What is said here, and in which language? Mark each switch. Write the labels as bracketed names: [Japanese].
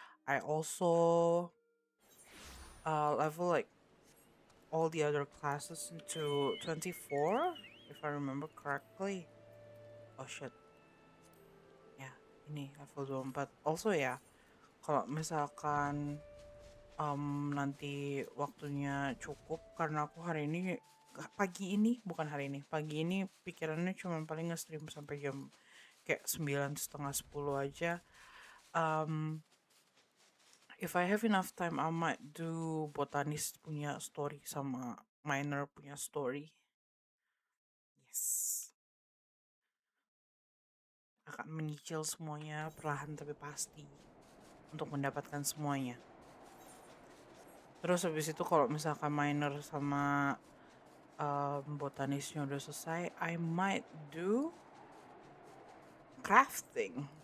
[English] I also level like all the other classes into 24, if I remember correctly. Oh shit. [Indonesian] Ya, ini level 24. Also ya, kalau misalkan nanti waktunya cukup, karena aku hari ini pagi ini bukan hari ini pagi ini pikirannya cuma paling nge-stream sampai jam kayak 9:30 10 aja. [English] If I have enough time, I might do [Indonesian] botanis punya story sama minor punya story. Yes, akan menyicil semuanya perlahan tapi pasti untuk mendapatkan semuanya. Terus habis itu kalau misalkan minor sama botanisnya udah selesai, [English] I might do crafting.